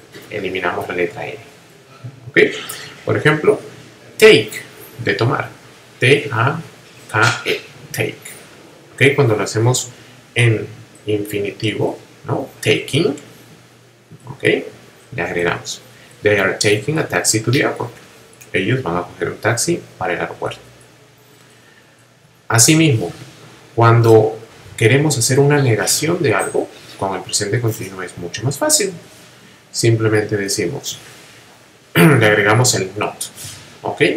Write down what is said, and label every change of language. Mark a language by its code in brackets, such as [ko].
[es] Eliminamos la letra N. ¿Ok? Por ejemplo, take, de tomar. T-A-K-E, take. ¿Ok? Cuando lo hacemos en infinitivo, ¿no? Taking, ¿Ok? Le agregamos. [en] They are taking a taxi to the airport. [es] Ellos van a coger un taxi para el aeropuerto. Asimismo, cuando queremos hacer una negación de algo, con el presente continuo es mucho más fácil. Simplemente decimos, le agregamos el not. ¿Ok?